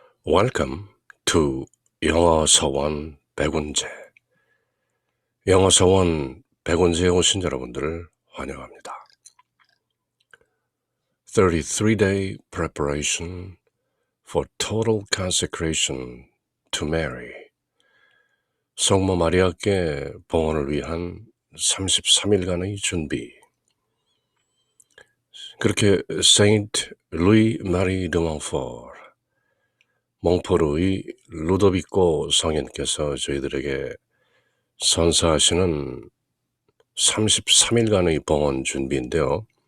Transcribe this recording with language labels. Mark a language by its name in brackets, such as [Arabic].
[English] Welcome to 영어 서원 백운재. [Korean] 영어 서원 백운재에 오신 여러분들을 환영합니다. [English] 33-day preparation for total consecration to Mary. [Korean] 성모 마리아께 봉헌을 위한 33일간의 준비. 그렇게 세인트 루이 마리 드 몽포르, 몽포르의 루도비코 성인께서 저희들에게 선사하시는 33일간의 봉헌 준비인데요.